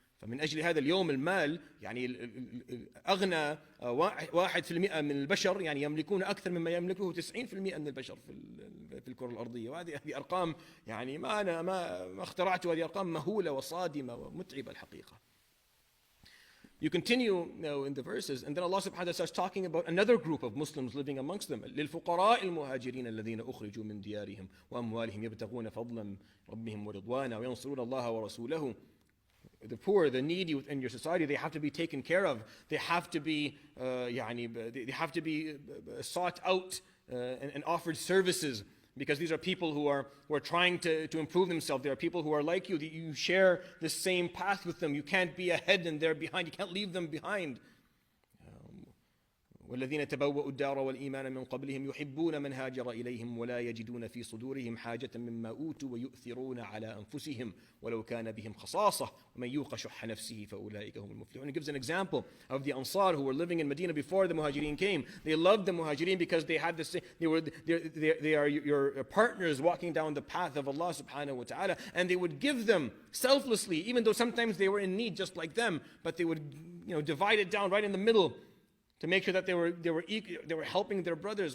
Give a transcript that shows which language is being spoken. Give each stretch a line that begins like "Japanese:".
Arabic: فمن أجل هذا اليوم المال يعني أغنى 1% من البشر يعني يملكون أكثر مما يملكه 90% من البشر في الكرة الأرضية. وهذه أرقام يعني ما اخترعتها، هذه أرقام مهولة وصادمة ومتعبة الحقيقة.
English: You continue now in the verses, and then Allah subhanahu wa ta'ala starts talking about another group of Muslims living amongst them.
Arabic: للفقراء المهاجرين الذين أخرجوا من ديارهم وأموالهم يبتغون فضلا ربهم ورضوانا وينصرون الله ورسوله.
English: The poor, the needy within your society, they have to be taken care of. They have to be sought out and offered services, because these are people who are trying to improve themselves. There are people who are like you, that you share the same path with them. You can't be ahead and they're behind. You can't leave them behind.
Arabic: والذين تبوأوا الدار والإيمان من قبلهم يحبون من هاجر إليهم ولا يجدون في صدورهم حاجة مما أوتوا ويؤثرون على أنفسهم ولو كان بهم خصاصة ومن يوق شح نفسه فأولئك هم المفلحون.
English: He gives an example of the Ansar who were living in Medina before the Muhajirin came. They loved the Muhajirin because they had they are your partners walking down the path of Allah subhanahu wa ta'ala, and they would give them selflessly, even though sometimes they were in need just like them, but they would divide it down right in the middle, to make sure that they were helping their brothers.